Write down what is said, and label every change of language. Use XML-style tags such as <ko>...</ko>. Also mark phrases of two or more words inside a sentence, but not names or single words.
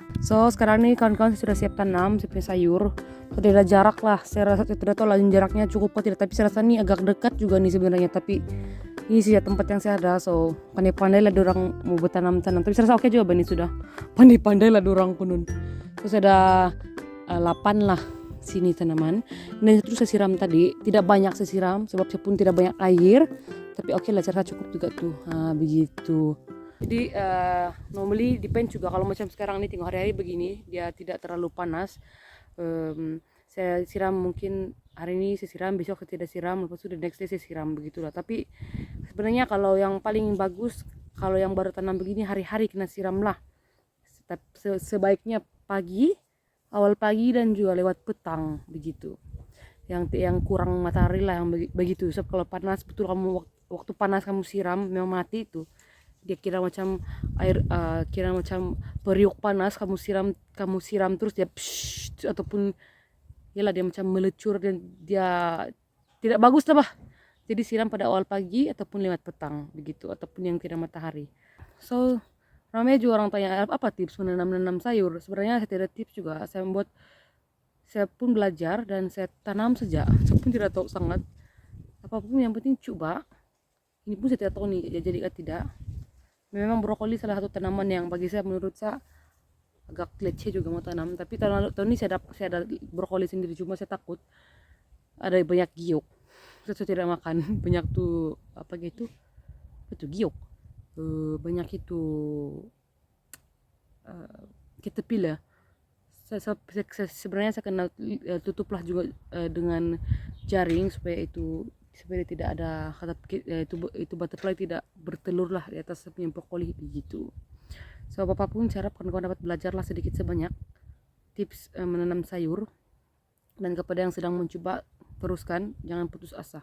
<ms>So sekarang nih kawan-kawan saya sudah siap tanam saya punya sayur. Sudah ada jarak lah, saya rasa tidak tahu lah jaraknya cukup atau tidak, tapi saya rasa ini agak dekat juga nih sebenarnya, tapi ini sih ya tempat yang saya ada, so pandai-pandai lah dorang mau bertanam-tanam, tapi saya rasa oke juga ini sudah pandai-pandai lah dorang kunun. Terus ada 8 lah sini tanaman, dan terus saya siram tadi, tidak banyak saya siram sebab saya pun tidak banyak air, tapi oke lah saya rasa cukup juga tuh. Begitu. Jadi normally depend juga, kalau macam sekarang nih tengok hari-hari begini dia tidak terlalu panas, saya siram mungkin hari ini saya siram, besok saya tidak siram, lepas itu</ms> <en>the next day</en> <ms>saya siram, begitulah. Tapi sebenarnya kalau yang paling bagus, kalau yang baru tanam begini hari-hari kena siram lah, sebaiknya pagi, awal pagi dan juga lewat petang begitu, yang kurang matahari lah yang begitu. Sebab kalau panas betul kamu waktu panas kamu siram memang mati itu, dia kira macam air, kira macam periuk panas kamu siram terus dia psh, ataupun yalah dia macam melecur dan dia tidak bagus lah bah. Jadi siram pada awal pagi ataupun lewat petang begitu, ataupun yang kira matahari. So ramai juga orang tanya apa tips menanam sayur. Sebenarnya saya tidak tips juga, saya pun belajar dan saya tanam saja, saya pun tidak tahu sangat apapun, yang penting coba. Ini pun saya tidak tahu nih jadi atau tidak. Memang brokoli salah satu tanaman yang bagi saya, menurut saya agak kece juga mau tanam, tapi tahun ini saya ada brokoli sendiri, cuma saya takut ada banyak giok, saya tidak makan banyak tuh apa gitu, itu giok, banyak itu caterpillar. Sebenarnya saya kena tutuplah juga dengan jaring supaya tidak ada itu butterfly tidak bertelur lah di atas punya brokoli begitu. So apapun cara kawan-kawan dapat belajarlah sedikit sebanyak tips menanam sayur, dan kepada yang sedang mencoba teruskan, jangan putus asa.</ms>